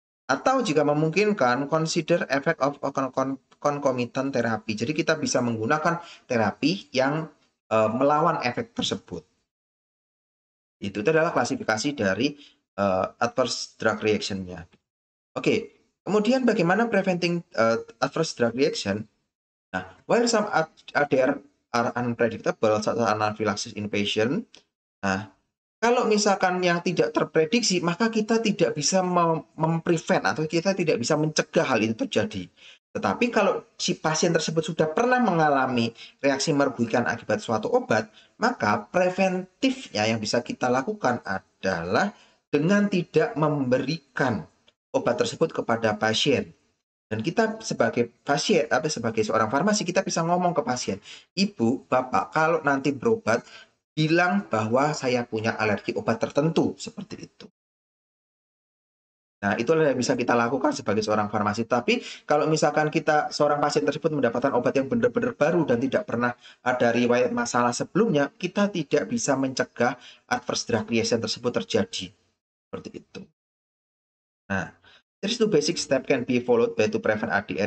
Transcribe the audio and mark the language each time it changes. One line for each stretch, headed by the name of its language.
Indonesian: Atau jika memungkinkan,
English: consider effect of concomitant therapy.
Indonesian: Jadi kita bisa menggunakan terapi yang melawan efek tersebut. Itu adalah klasifikasi dari adverse drug reaction-nya. Oke, kemudian bagaimana preventing adverse drug reaction?
English: Nah, while some ADR are unpredictable, such as anaphylaxis in patient.
Indonesian: Nah, kalau misalkan yang tidak terprediksi, maka kita tidak bisa memprevent atau kita tidak bisa mencegah hal itu terjadi. Tetapi kalau si pasien tersebut sudah pernah mengalami reaksi merugikan akibat suatu obat, maka preventifnya yang bisa kita lakukan adalah dengan tidak memberikan obat tersebut kepada pasien. Dan kita sebagai pasien, sebagai seorang farmasi, kita bisa ngomong ke pasien, Ibu, Bapak, kalau nanti berobat, bilang bahwa saya punya alergi obat tertentu, seperti itu. Nah, itulah yang bisa kita lakukan sebagai seorang farmasi. Tapi kalau misalkan seorang pasien tersebut mendapatkan obat yang benar-benar baru dan tidak pernah ada riwayat masalah sebelumnya, kita tidak bisa mencegah adverse drug reaction tersebut terjadi. Seperti itu.
English: Nah, there's two basic step can be followed by to prevent ADR.